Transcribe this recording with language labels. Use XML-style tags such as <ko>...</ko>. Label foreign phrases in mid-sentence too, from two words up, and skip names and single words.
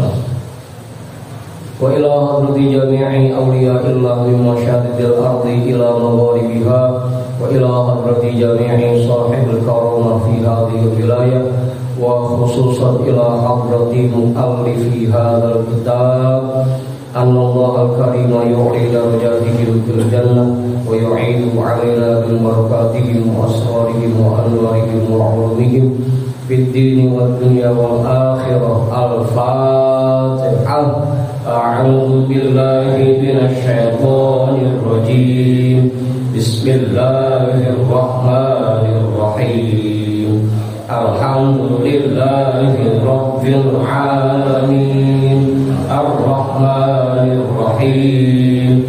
<ar>وإلى حضرة جميع أولياء الله من مشارق الأرض إلى مغاربها وإلى حضرة جميع صاحب الكرامة في هذه ولاية وخصوصا إلى حضرة مؤلف هذا الكتاب أن الله الكريم يعلي درجاتهم في الجنة ويعيد علينا ببركاتهم وأسرارهم وأنوارهم وعلومهم في الدين والدنيا والآخرة. الفاتحة. أعوذ بالله من الشيطان الرجيم. بسم الله الرحمن الرحيم. الحمد لله رب العالمين. الرحمن الرحيم.</ar>